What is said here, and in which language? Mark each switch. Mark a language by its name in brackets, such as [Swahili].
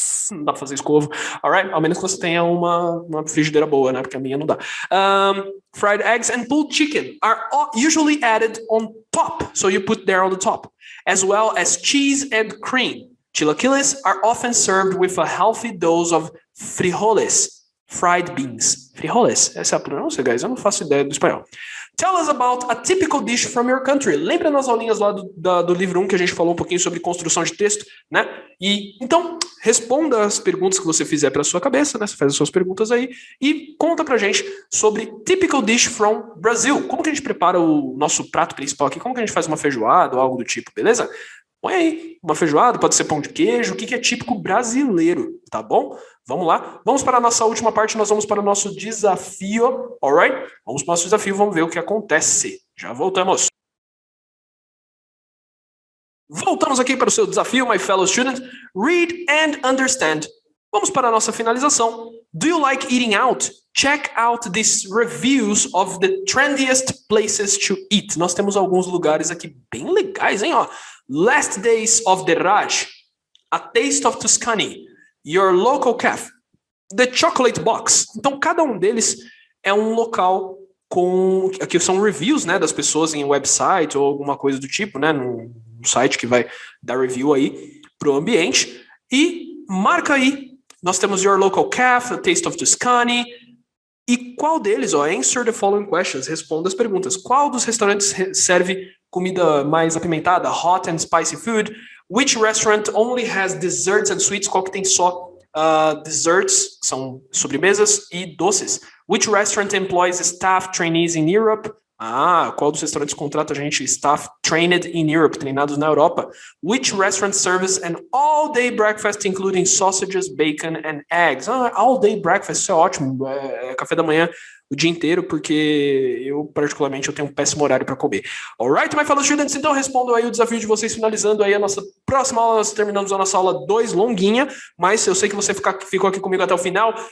[Portuguese] Não dá pra fazer escovo, alright? Ao menos que você tenha uma frigideira boa, né? Porque a minha não dá. [English] Fried eggs and pulled chicken are usually added on top, so you put there on the top, as well as cheese and cream. Chilaquiles are often served with a healthy dose of frijoles. Fried beans. [Portuguese] Frijoles. Essa é a pronúncia, guys? Eu não faço ideia do espanhol. [English] Tell us about a typical dish from your country. [Portuguese] Lembra nas aulinhas lá do livro 1 que a gente falou um pouquinho sobre construção de texto, né? E então, responda as perguntas que você fizer para sua cabeça, né? Você faz as suas perguntas aí e conta pra gente sobre [English] typical dish from Brazil. [Portuguese] Como que a gente prepara o nosso prato principal aqui? Como que a gente faz uma feijoada ou algo do tipo, beleza? Põe aí, uma feijoada, pode ser pão de queijo, o que é típico brasileiro, tá bom? Vamos lá, vamos para a nossa última parte, nós vamos para o nosso desafio, alright? Vamos para o nosso desafio, vamos ver o que acontece. Já voltamos. Voltamos aqui para o seu desafio, [English] my fellow students. Read and understand. [Portuguese] Vamos para a nossa finalização. [English] Do you like eating out? Check out these reviews of the trendiest places to eat. [Portuguese] Nós temos alguns lugares aqui bem legais, hein? Ó. [English] Last Days of the Raj, A Taste of Tuscany, Your Local Cafe, The Chocolate Box. [Portuguese] Então, cada um deles é um local com... Aqui são reviews, né, das pessoas em website ou alguma coisa do tipo, né, no site que vai dar review aí pro ambiente. E marca aí, nós temos Your Local Cafe, A Taste of Tuscany. E qual deles, ó, [English] answer the following questions, [Portuguese] responda as perguntas. Qual dos restaurantes serve comida mais apimentada, [English] hot and spicy food? Which restaurant only has desserts and sweets? [Portuguese] Qual que tem só desserts, são sobremesas e doces? [English] Which restaurant employs staff trainees in Europe? [Portuguese] Qual dos restaurantes contrata gente [English] staff trained in Europe, [Portuguese] treinados na Europa? [English] Which restaurant serves an all-day breakfast including sausages, bacon and eggs? All-day breakfast, [Portuguese] isso é ótimo. É café da manhã o dia inteiro, porque eu, particularmente, eu tenho um péssimo horário para comer. [English] Alright, my fellow students, [Portuguese] então respondam aí o desafio de vocês, finalizando aí a nossa próxima aula. Nós terminamos a nossa aula 2, longuinha, mas eu sei que você ficou aqui comigo até o final.